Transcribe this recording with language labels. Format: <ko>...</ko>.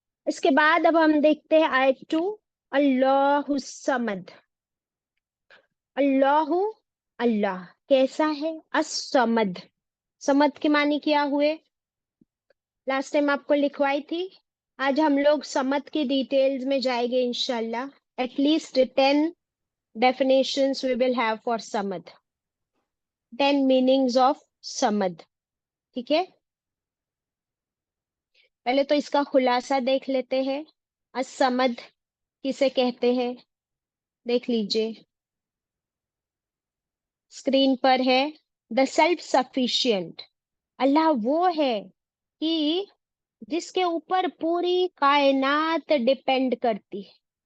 <ur>اس کے بعد اب ہم دیکھتے ہیں آیت 2، اللہ الصمد. اللہ، اللہ کیسا ہے؟ الصمد. صمد کے معنی کیا ہوئے؟ لاسٹ ٹائم آپ کو لکھوائی تھی. آج ہم لوگ صمد کی ڈیٹیلز میں جائیں گے انشاءاللہ.</ur> <en>At least 10 definitions we will have for صمد. 10 meanings of صمد.</en> <ur>ٹھیک ہے، پہلے تو اس کا خلاصہ دیکھ لیتے ہیں. الصمد کسے کہتے ہیں؟ دیکھ لیجئے اسکرین پر ہے.</ur> <en>The self sufficient.</en> <ur>اللہ وہ ہے کہ جس کے اوپر پوری کائنات ڈیپینڈ کرتی ہے.</ur>